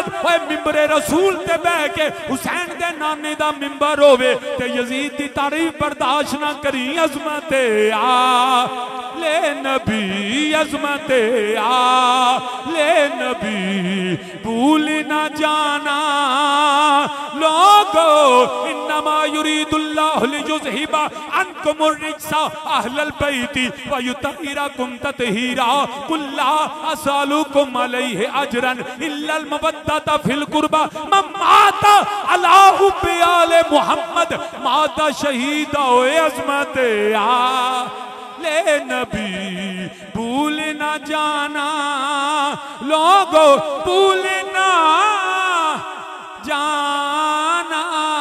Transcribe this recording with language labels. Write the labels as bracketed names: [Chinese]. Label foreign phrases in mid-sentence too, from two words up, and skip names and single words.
[Punjabi] ਓਏ ਮਿੰਬਰੇ ਰਸੂਲ ਤੇ ਬੈਠ ਕੇ ਹੁਸੈਨ ਦੇ ਨਾਨੇ ਦਾ ਮਿੰਬਰ ਹੋਵੇ ਤੇ ਯਜ਼ੀਦ ਦੀ ਤਾਰੀਫ਼ ਬਰਦਾਸ਼ਤ ਨਾ ਕਰੀਂ। [Urdu] عظمتِ آلِ نبی، عظمتِ آلِ نبی بھول نہ جانا لوگو. [Arabic] إنما يريد الله ليذهب عنكم الرجس أهل البيت ويطهركم تطهيرا. قل لا أسألكم عليه أجرا إلا المودة في القربى من مات على حب آل محمد مات شهيدا. [Urdu] اوئے عظمتِ آلِ نبی بھول نہ جانا لوگو، بھول نہ جانا